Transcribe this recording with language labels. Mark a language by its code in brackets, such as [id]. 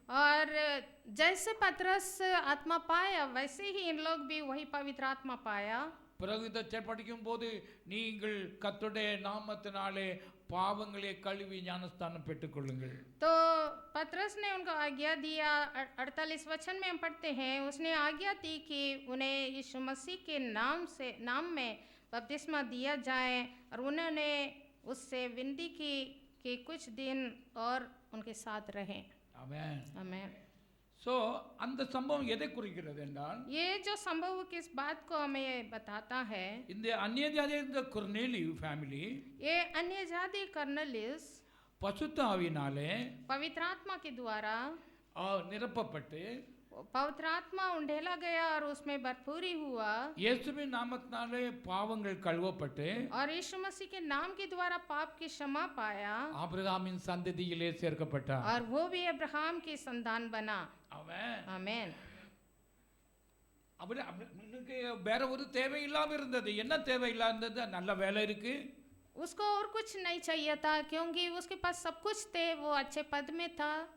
[hi] और जैसे पतरस आत्मा पाया वैसे ही इन लोग भी वही पवित्र आत्मा पाया। [ta] பிறகு இதை படிக்கும் போது நீங்கள் கர்த்தருடைய நாமத்தினாலே பாவங்களை கழுவி ஞானஸ்தானம் பெற்றுக்கொள்ளுங்கள். [hi] तो पतरस ने उनको आज्ञा दिया। 48 वचन में हम पढ़ते हैं, उसने आज्ञा दी कि उन्हें यीशु मसीह के नाम में बपतिस्मा दिया जाए और उन्होंने उससे विनती की कि कुछ दिन और उनके साथ रहें। [ta] ஆமென். [hi] आमीन। [ta] ஸோ அந்த சம்பவம் எதை குறிக்கிறது என்றால் [hi] ये जो संभव किस बात को हमें बताता है, [ta] இந்த அந்நிய ஜாதிய இந்த கொர்நேலியு ஃபேமிலி [hi] ये अन्य जाति कर्नेलियुस [ta] பசுத்த ஆவியினாலே [hi] पवित्र आत्मा के द्वारा [ta] நிரப்பப்பட்டு [hi] पवित्र आत्मा उंडेला गया और उसमें भरपूरी हुआ [ta] இயேசுவின் நாமத்தினாலே பாவங்கள் கழுவப்பட்டு [hi] और यीशु मसीह के नाम के द्वारा पाप की क्षमा पाया [ta] ஆபிரகாமின் சந்ததியிலே சேர்க்கப்பட்டார். [hi] और वो भी अब्राहम की संतान बना. [ta] ஆமென். [hi] आमीन. [ta] அவனுக்கு வேற ஒரு தேவை இல்லாம இருந்தது. என்ன தேவை இல்லாதது? நல்ல வேலை இருக்கு, [hi] उसको और कुछ नहीं चाहिए था क्योंकि उसके पास सब कुछ थे, वो अच्छे पद में था,